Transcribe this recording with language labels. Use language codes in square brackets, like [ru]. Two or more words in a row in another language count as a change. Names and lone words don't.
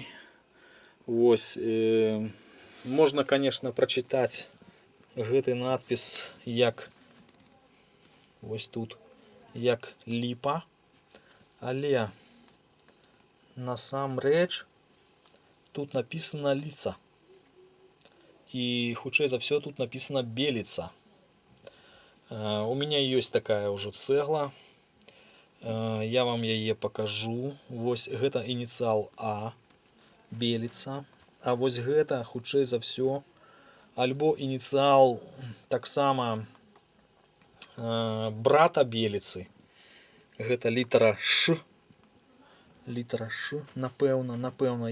[be] Вось, можна, конечно, прачытаць гэты надпіс як вось тут, як ліпа, але насамрэч тут написано ліца. [ru] И хутчэй за все тут написано белица. У меня есть такая уже цегла. Я вам яе покажу. [be] Вось гэта инициал А, белица. А вось гэта хутчэй за все альбо инициал таксама брата белицы. Гэта літара Ш. Літара Ш, напэўна.